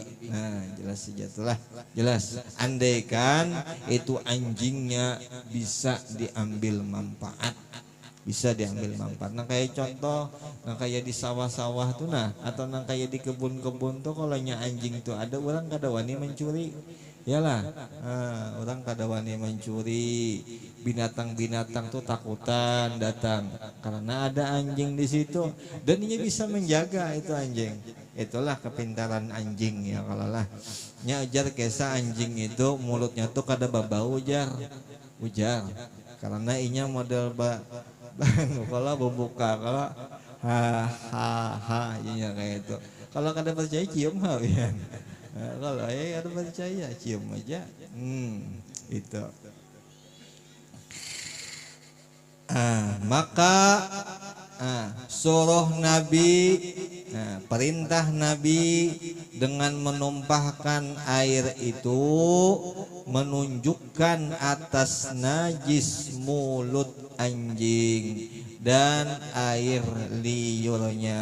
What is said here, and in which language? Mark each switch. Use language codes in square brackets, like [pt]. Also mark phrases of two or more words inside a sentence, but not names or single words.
[id] Nah jelas saja itulah jelas. Andaikan itu anjingnya bisa diambil manfaat. [bjn] Bisa diambil manfaat. Nah kayak contoh, nah kayak di sawah-sawah tuh nah, atau nah kayak di kebun-kebun tuh kalau nya anjing tuh ada orang kada wani mencuri, yalah, orang kada wani mencuri, binatang-binatang tuh takutan datang karena ada anjing di situ dan ini bisa menjaga itu anjing. Itulah kepintaran anjing ya kalau lah. Nya ujar kesa anjing itu mulutnya tuh kada babau ujar, karena inya model kalau membuka kalau ha ya kayak itu. [id] Kalau kada percaya cium ya. Kalau ada percaya cium aja. Itu. Maka suruh Nabi, perintah Nabi dengan menumpahkan air itu menunjukkan atas najis mulut anjing dan air liurnya.